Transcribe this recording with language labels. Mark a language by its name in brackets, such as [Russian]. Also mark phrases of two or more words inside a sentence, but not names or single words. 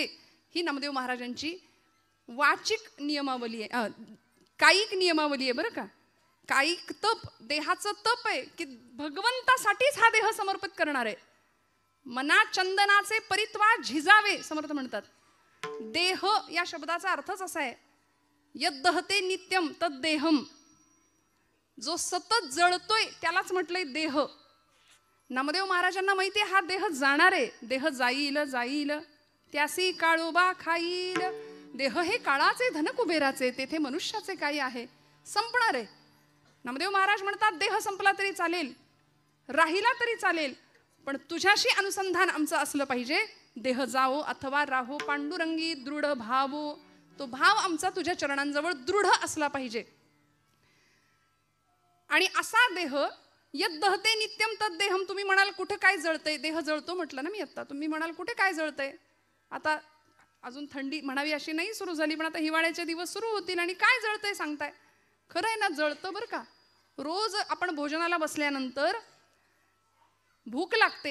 [Marathi] ही नामदेव महाराजांची वाचिक नियमावली आहे. कायिक नियमावली आहे बरं का. कायिक तप देहाचं तप आहे की भगवंतासाठीच हा देह समर्पित करणार आहे. मना चंदनाचे परित्वा झिजावे समर्थ म्हणतात. देह या शब्दाचा अर्थच असा आहे [Sanskrit] यद्दहते नित्यम तद देहम. [Marathi] जो सतत जळतोय त्यालाच म्हटलंय देह. नामदेव महाराजांना माहिती आहे हा देह जाणार आहे. देह जाईल जाईल त्यासी काळोबा खाईल. देह हे काळाचे धन कुबेराचे तेथे मनुष्याचे काही आहे. संपणार आहे. नामदेव महाराज म्हणतात देह संपला तरी चालेल राहिला तरी चालेल पण तुझ्याशी अनुसंधान आमचं असलं पाहिजे. देह जावो अथवा राहो पांडुरंगी दृढ भावो. तो भाव आमचा तुझ्या चरणांजवळ दृढ असला पाहिजे. आणि असा देह [Sanskrit] यद्दहते नित्यम तद देहम. [Marathi] तुम्ही म्हणाल कुठे काय जळतंय. देह जळतो म्हटलं ना मी आता. तुम्ही म्हणाल कुठे काय जळतंय. आता अजून थंडी म्हणावी अशी नाही सुरू झाली पण आता हिवाळ्याचे दिवस सुरू होतील आणि काय जळतंय सांगताय. खरं आहे ना जळतं बरं का. रोज आपण भोजनाला बसल्यानंतर भूक लागते.